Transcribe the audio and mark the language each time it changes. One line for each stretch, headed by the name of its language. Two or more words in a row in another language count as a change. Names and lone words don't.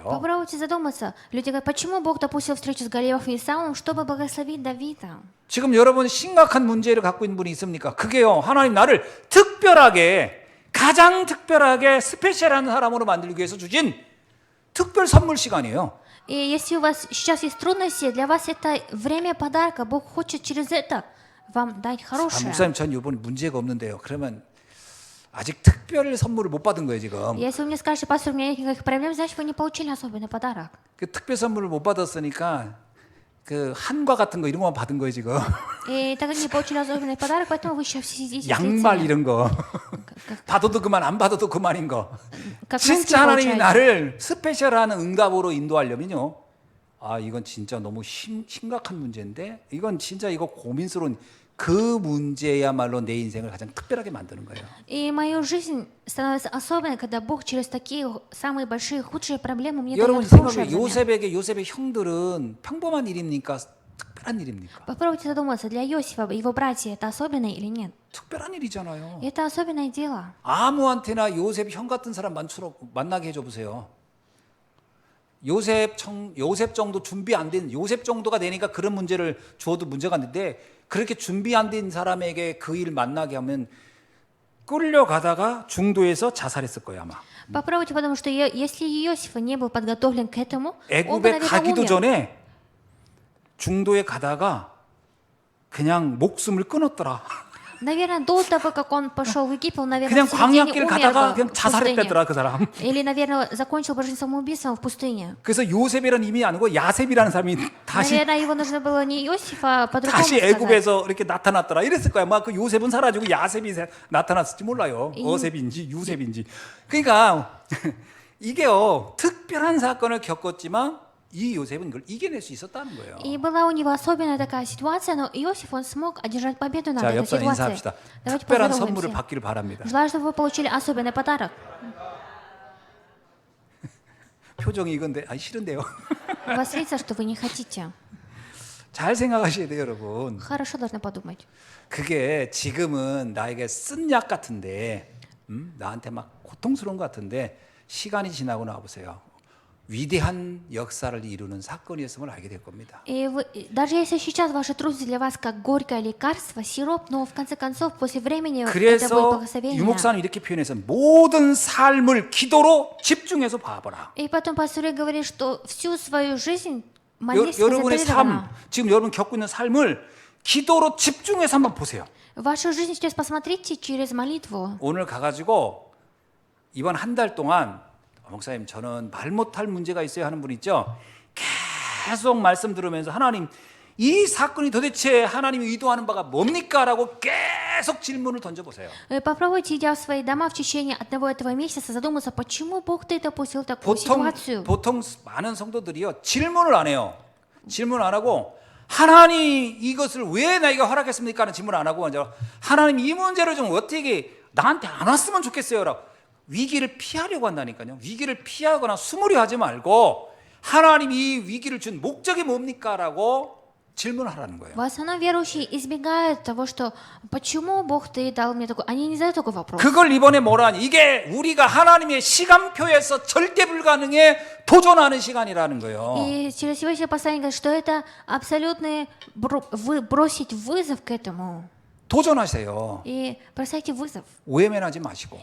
Russian: Попробуйте задуматься. Люди говорят, почему Бог допустил встречу с Голиафом и Саулом, чтобы благословить Давида?
Korean: 지금 여러분 심각한 문제를 갖고 있는 분이 있습니까? 그게요. 하나님 나를 특별하게 가장 특별하게 스페셜한 사람으로 만들기 위해서 주신 특별 선물 시간이에요.
Russian: И если у вас сейчас есть трудности, для вас это время подарка. Бог хочет через это вам дать хорошее.
Korean: 목사님 전 이번 문제가 없는데요. 그러면 아직 특별 선물을 못 받은 거예요 지금.
Russian: Если вы мне скажете, пастор, у меня нет никаких проблем, значит, вы не получили особенный подарок.
Korean: 그 특별 선물을 못 받았으니까 그 한과 같은 거 이런 거만 받은 거예요 지금.
Russian: И так как не получили особенный подарок, поэтому вы еще сидите.
Korean: 양말 이런 거 받아도 그만 안 받아도 그만인 거.
Russian: как
Korean: 진짜
Russian: носки
Korean: 하나님이
Russian: получаете.
Korean: 나를 스페셜한 응답으로 인도하려면요. 이건 진짜 너무 심각한 문제인데 이건 진짜 이거 고민스러운 그 문제야말로 내 인생을 가장 특별하게 만드는 거예요.
Russian: И мою жизнь становится особенной, когда Бог через такие самые большие, худшие проблемы мне
Korean: 여러분
Russian: дает хорошее
Korean: 생각해
Russian: взамен.
Korean: 요셉의 형들은 평범한 일입니까? 특별한 일입니까?
Russian: Попробуйте задуматься, для Иосифа его братья это особенное или нет?
Korean: 특별한 일이잖아요.
Russian: Это особенное дело.
Korean: 아무한테나 요셉 형 같은 사람 만나게 해줘 보세요. 요셉 정도 준비 안 된 요셉 정도가 되니까 그런 문제를 주어도 문제가 안 되는데 그렇게 준비 안 된 사람에게 그 일 만나게 하면 끌려가다가 중도에서 자살했을 거예요 아마.
Russian: Попробуйте, потому что если Иосиф не был подготовлен к этому, он бы,
Korean: 애굽에
Russian: наверное,
Korean: 가기도
Russian: умер.
Korean: 전에 중도에 가다가 그냥 목숨을 끊었더라.
Russian: Наверное, до того, как он пошел в Египет, он, наверное,
Korean: 그냥
Russian: в середине
Korean: 광야길
Russian: умер
Korean: 가다가
Russian: бы
Korean: 그냥
Russian: в пустыне.
Korean: 자살했다더라 그 사람.
Russian: Или, наверное, закончил бы жизнь самоубийством в пустыне.
Korean: 그래서 요셉이라는 이름이 아니고 야셉이라는 사람이 다시
Russian: Наверное, его нужно было не Иосиф, а по-другому
Korean: 다시
Russian: сказать.
Korean: 애굽에서 이렇게 나타났더라 이랬을 거야. 막 그 요셉은 사라지고 야셉이 나타났을지 몰라요. 어셉인지 유셉인지. 그러니까 이게요 특별한 사건을 겪었지만 이 요셉은 이걸 이겨낼 수 있었다는 거예요.
Russian: И была у него особенная такая ситуация, но Иосиф, он смог одержать победу над
Korean: 자,
Russian: этой
Korean: 옆사
Russian: ситуацией.
Korean: 인사합시다.
Russian: Давайте
Korean: 특별한 선물을
Russian: поздороваемся.
Korean: 받기를 바랍니다.
Russian: Желаю, чтобы вы получили особенный подарок.
Korean: 표정이 이건데 싫은데요.
Russian: У вас видится, что вы не хотите.
Korean: 잘 생각하셔야 돼요, 여러분.
Russian: Хорошо должны подумать.
Korean: 그게 지금은 나에게 쓴 약 같은데 나한테 막 고통스러운 것 같은데 시간이 지나고 나보세요. 위대한 역사를 이루는 사건이었음을 알게 될 겁니다.
Russian: И даже если сейчас ваши трудности для вас как горькое лекарство, сироп, но в конце концов, после времени это будет
Korean: 그래서
Russian: благословение.
Korean: 유목사는 이렇게 표현해서 모든 삶을 기도로 집중해서 봐봐라.
Russian: И потом пастор говорит, что всю свою жизнь молись
Korean: 여러분의 삶,
Russian: концентрированно.
Korean: 지금 여러분 겪고 있는 삶을 기도로 집중해서 한번 보세요.
Russian: Вашу жизнь сейчас посмотрите через молитву.
Korean: 오늘 가가지고 이번 한 달 동안 목사님 저는 말 못할 문제가 있어요 하는 분 있죠. 계속 말씀 들으면서 하나님 이 사건이 도대체 하나님이 의도하는 바가 뭡니까? 라고 계속 질문을 던져보세요.
Russian: Попробуйте, идя в свои дома в течение одного этого месяца, задуматься, почему Бог ты допустил такую ситуацию.
Korean: 보통 많은 성도들이요 질문을 안 해요. 질문 안 하고 하나님 이것을 왜 나에게 허락했습니까? 하는 질문 안 하고 먼저 하나님 이 문제를 좀 어떻게 나한테 안 왔으면 좋겠어요. 라고 위기를 피하려고 한다니까요. 위기를 피하거나 숨으려 하지 말고 하나님 이 위기를 준 목적이 뭡니까? 라고 질문하라는 거예요.
Russian: В основном верующие избегают того, что почему Бог ты дал мне такой. Они не задают такой вопрос.
Korean: 그걸 이번에 뭐라 하니? 이게 우리가 하나님의 시간표에서 절대 불가능에 도전하는 시간이라는 거예요.
Russian: И через сегодняшнее послание говорит, что это абсолютно бросить вызов к этому.
Korean: 도전하세요.
Russian: И бросайте вызов.
Korean: 외면하지 마시고